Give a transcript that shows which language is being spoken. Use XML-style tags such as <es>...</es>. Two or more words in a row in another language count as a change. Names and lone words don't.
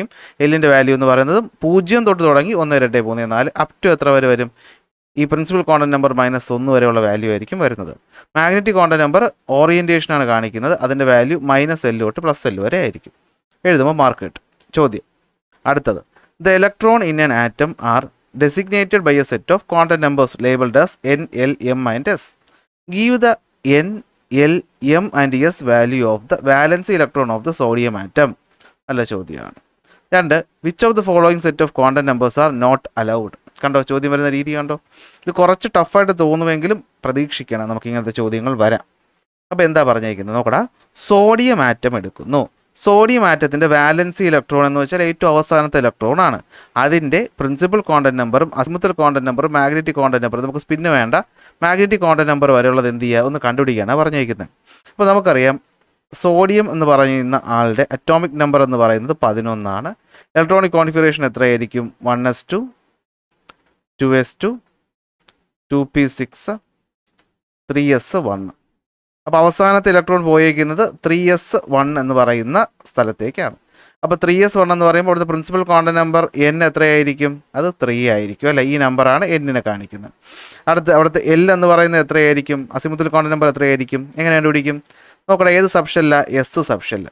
<ml>എല്ലിൻ്റെ വാല്യൂ എന്ന് പറയുന്നത് 0 തൊട്ട് തുടങ്ങി 1, 2, 3, 4</ml> <en>up to</en> <ml>എത്ര വരെ വരും, ഈ</ml> <en>principal quantum number</en> <ml>-1 വരെയുള്ള വാല്യൂ ആയിരിക്കും വരുന്നത്.</ml> <en>magnetic quantum number</en> <ml>ഓറിയൻറ്റേഷനാണ് കാണിക്കുന്നത്, അതിൻ്റെ വാല്യൂ -L തൊട്ട് +L വരെ ആയിരിക്കും. എഴുതുമ്പോൾ മാർക്ക് കിട്ടും. ചോദ്യം അടുത്തത്,</ml> <en>The electron in an atom are designated by a set of quantum numbers labelled as N, L, M and S. Give the N, L, M and S value of the valence electron of the sodium atom.</en> <ml>നല്ല ചോദ്യമാണ്.</ml> <en>2, which of the following set of quantum numbers are not allowed.</en> <ml>കണ്ടോ ചോദ്യം വരുന്ന രീതി കണ്ടോ, ഇത് കുറച്ച് ടഫായിട്ട് തോന്നുമെങ്കിലും പ്രതീക്ഷിക്കണം, നമുക്ക് ഇങ്ങനത്തെ ചോദ്യങ്ങൾ വരാം. അപ്പോൾ എന്താ പറഞ്ഞേക്കുന്നത് നോക്കടാ,</ml> <en>sodium atom</en> <ml>എടുക്കുന്നു. സോഡിയം ആറ്റത്തിൻ്റെ</ml> <en>valency electron</en> <ml>എന്ന് വെച്ചാൽ ഏറ്റവും അവസാനത്തെ ഇലക്ട്രോൺ ആണ്. അതിൻ്റെ</ml> <en>principal quantum</en> <ml>നമ്പറും</ml> <en>azimuthal quantum</en> <ml>നമ്പറും</ml> <en>magnetic quantum</en> <ml>നമ്പറും, നമുക്ക് സ്പിന്ന് വേണ്ട,</ml> <en>magnetic quantum number</en> <ml>വരെയുള്ളത് എന്ത് ചെയ്യുക, ഒന്ന് കണ്ടുപിടിക്കാനാണ് പറഞ്ഞേക്കുന്നത്. അപ്പോൾ നമുക്കറിയാം സോഡിയം എന്ന് പറയുന്ന ആളുടെ</ml> <en>atomic number</en> <ml>എന്ന് പറയുന്നത് 11 ആണ്.</ml> <en>electronic configuration</en> <ml>എത്രയായിരിക്കും, 1s2, 2s2, 2p6, 3s1. അപ്പോൾ അവസാനത്തെ ഇലക്ട്രോൺ പോയിരിക്കുന്നത് 3s1 എന്ന് പറയുന്ന സ്ഥലത്തേക്കാണ്. അപ്പോൾ 3s1 എന്ന് പറയുമ്പോൾ അവിടുത്തെ</ml> <en>principal quantum number</en> <ml>N എത്രയായിരിക്കും, അത് 3 ആയിരിക്കും അല്ലേ, ഈ നമ്പറാണ് N-നെ കാണിക്കുന്നത്. അവിടുത്തെ L എന്ന് പറയുന്നത് എത്രയായിരിക്കും,</ml> <en>azimuthal quantum number</en> <ml>എത്രയായിരിക്കും, എങ്ങനെ കണ്ടുപിടിക്കും നോക്കട്ടെ, ഏത് സബ്ഷെല്ല,</ml> <en>S subshell.</en>